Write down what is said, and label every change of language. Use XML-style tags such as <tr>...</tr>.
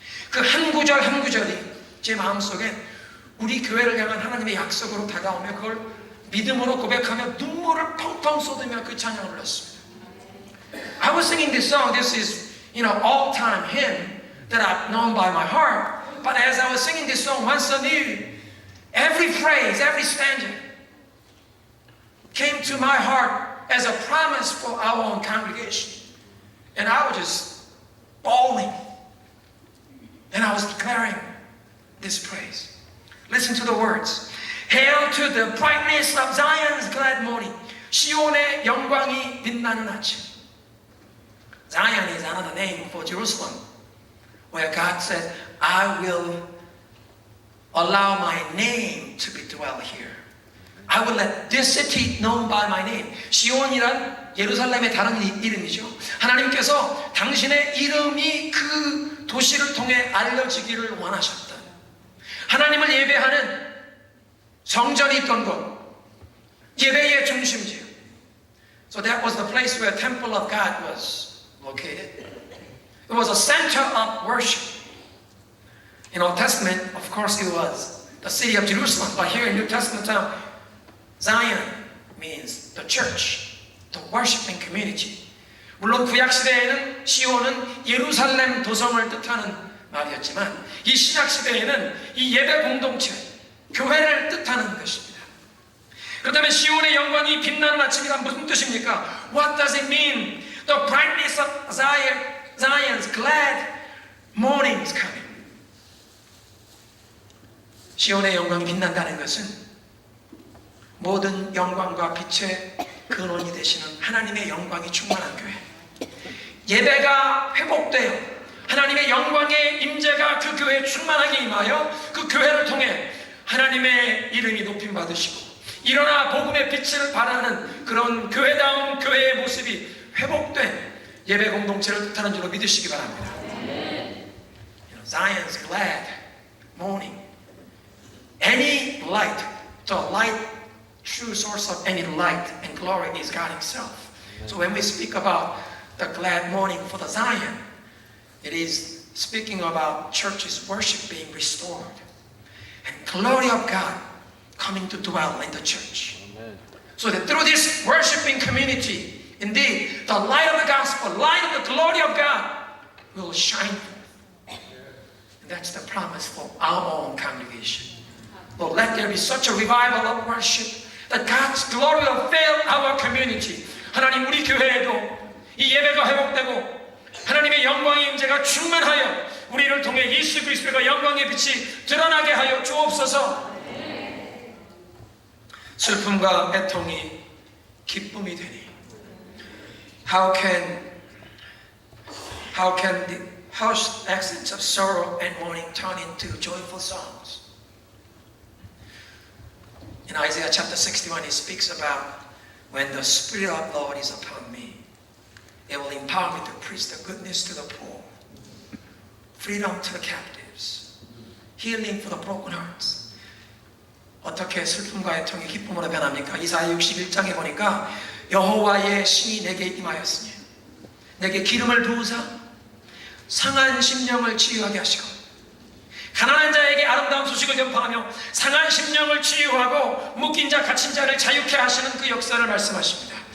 <ko>그 한 구절 한 구절이 제 마음속에 우리 교회를 향한 하나님의 약속으로 다가오며 그걸 믿음으로 고백하며 눈물을 펑펑 쏟으며 그 찬양을 불렀습니다.</ko> <en>I was singing this song. This is, all-time hymn that I've known by my heart. But as I was singing this song once anew, every phrase, every stanza came to my heart as a promise for our own congregation. And I was just bawling. And I was declaring this praise. Listen to the words. Hail to the brightness of Zion's glad morning.</en> <ko>시온의 영광이 빛나는 아침.</ko> <en>Zion is another name for Jerusalem, where God said, I will allow my name to be dwelt here. I will let this city known by my name.</en> <ko>시온이란 예루살렘의 다른 이름이죠. 하나님께서 당신의 이름이 그 도시를 통해 알려지기를 원하셨다. 하나님을 예배하는 성전이 있던 곳, 예배의 중심지요.</ko> <en>So that was the place where the temple of God was located. It was a center of worship. In Old Testament, of course, it was the city of Jerusalem. But here in New Testament time, Zion means the church, the worshiping community.</en> <ko>물론 구약 시대에는 시온은 예루살렘 도성을 뜻하는 말이었지만 이 신약 시대에는 이 예배 공동체, 교회를 뜻하는 것입니다. 그렇다면 시온의 영광이 빛나는 아침이란 무슨 뜻입니까?</ko> <en>What does it mean? The brightness of Zion's glad morning is coming.</en> <ko>시온의 영광이 빛난다는 것은 모든 영광과 빛의 근원이 되시는 하나님의 영광이 충만한 교회. 예배가 회복되어 하나님의 영광의 임재가 그 교회에 충만하게 임하여 그 교회를 통해 하나님의 이름이 높임 받으시고 일어나 복음의 빛을 발하는 그런 교회다운 교회의 모습이 회복된 예배 공동체를 뜻하는 줄로 믿으시기 바랍니다.</ko> <en>Zion's glad morning. Any light, the light, true source of any light and glory is God Himself. So when we speak about the glad morning for the Zion, it is speaking about churches' worship being restored and glory of God coming to dwell in the church. Amen. So that through this worshiping community, indeed, the light of the gospel, light of the glory of God will shine forth. And that's the promise for our own congregation. Lord, let there be such a revival of worship that God's glory will fill our community.</en> <ko>하나님, 우리 교회에도 이 예배가 회복되고 하나님의 영광의 임재가 충만하여 우리를 통해 예수 그리스도의 영광의 빛이 드러나게 하여 주옵소서. 슬픔과 애통이 기쁨이 되니</ko> <en>how can the harsh accents of sorrow and mourning turn into joyful songs? In Isaiah chapter 61, he speaks about when the Spirit of the Lord is upon me, it will empower me to preach the goodness to the poor, freedom to the captives, healing for the broken hearts.</en> <ko>어떻게 슬픔과 애통이 기쁨으로 변합니까? 이사야 61장에 보니까 여호와의 신이 내게 임하였으니 내게 기름을 부으사 상한 심령을 치유하게 하시고 가난한 자에게 아름다운 소식을 전파하며 상한 심령을 치유하고 묶인 자 갇힌 자를 자유케 하시는 그 역사를 말씀하십니다.</ko>